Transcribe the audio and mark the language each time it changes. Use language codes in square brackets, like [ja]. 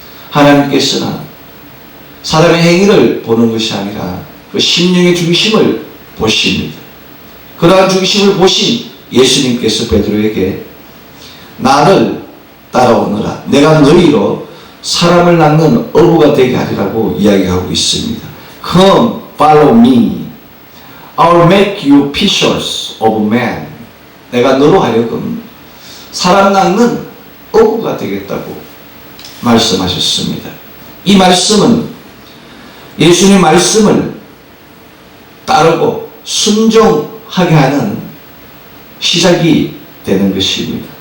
[ko] 하나님께서는 사람의 행위를 보는 것이 아니라 그 심령의 중심을 보십니다. 그러한 중심을 보신 예수님께서 베드로에게 나를 따라오너라. 내가 너희로 사람을 낚는 어부가 되게 하리라고 이야기하고 있습니다. [en] Come, follow me. I'll make you fishers of men. [ko] 내가 너로 하여금 사람 낚는 어부가 되겠다고 말씀하셨습니다. 이 말씀은 예수님의 말씀을 따르고 순종하게 하는 시작이 되는 것입니다.